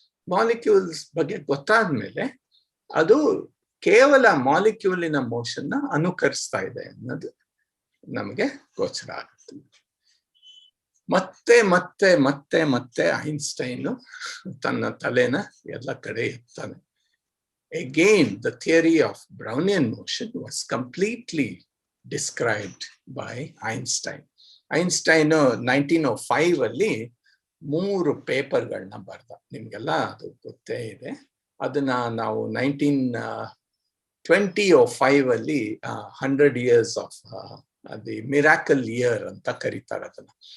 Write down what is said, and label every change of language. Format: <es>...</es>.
<kn>Molecules ಬಗ್ಗೆ ಗೊತ್ತಾದ್ಮೇಲೆ ಅದು ಕೇವಲ ಮಾಲಿಕ್ಯೂಲಿನ ಮೋಷನ್ ನ ಅನುಕರಿಸ್ತಾ ಇದೆ ಅನ್ನೋದು ನಮಗೆ ಗೋಚರ ಆಗುತ್ತೆ. ಮತ್ತೆ ಮತ್ತೆ ಮತ್ತೆ ಮತ್ತೆ ಐನ್ಸ್ಟೈನ್ ತನ್ನ ತಲೆನ ಎಲ್ಲ ಕಡೆ ಎತ್ತಾನೆ.</kn> <en>Again, the theory of Brownian motion was completely described by Einstein.</en> <kn>Einstein 1905 ಅಲ್ಲಿ 3 ಪೇಪರ್ಗಳನ್ನ ಬರ್ದ. ನಿಮ್ಗೆಲ್ಲ ಅದು ಗೊತ್ತೇ ಇದೆ. ಅದನ್ನ ನಾವು 1925 ಅಲ್ಲಿ</kn> <en>100 years of the miracle year</en> <kn>ಅಂತ ಕರೀತಾರೆ ಅದನ್ನ.</kn>